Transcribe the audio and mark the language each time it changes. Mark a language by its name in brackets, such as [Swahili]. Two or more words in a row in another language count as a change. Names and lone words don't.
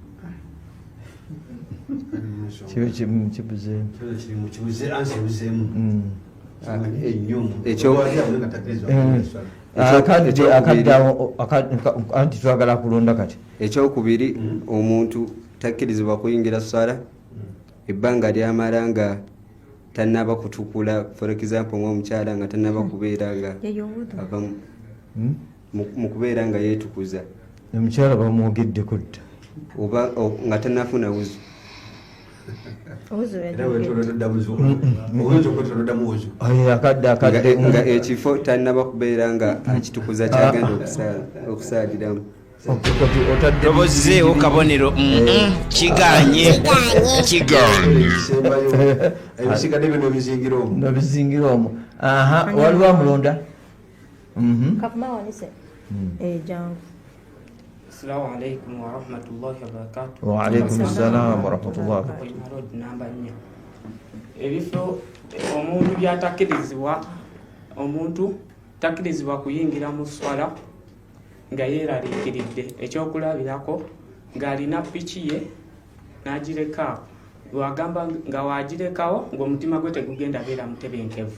[Ganda] anti twagala kulonda kati. Ekyokubiri omuntu takkirizibwa kuyingira swala ebbanga lyamala nga tannaba kutukula, [English] for example [Ganda] ng'omukyala nga tannaba kubeera nga ava mu kubeera nga yeetukuza. Omukyala bamwogeddeko dda oba nga tannafuna wuzu. Nga ekifo tannaba kubeera nga akitukuza kyagenda okusaaliramu. Tobozeewo kabonero kiganye ebisigadde bino bizingira omwo. Waliwo amulonda jangu. [Arabic] السلام عليكم ورحمة الله وبركاته. وعليكم السلام ورحمة الله. [Ganda] Namba 4 ebifo omuntu byatakkirizibwa, omuntu takkirizibwa kuyingira mu swala nga yeeraliikiridde. Ekyokulabirako ng'alina piki ye n'agirekawo, wagamba nga wagirekawo ng'omutima gwe tegugenda beera mutebenkevu.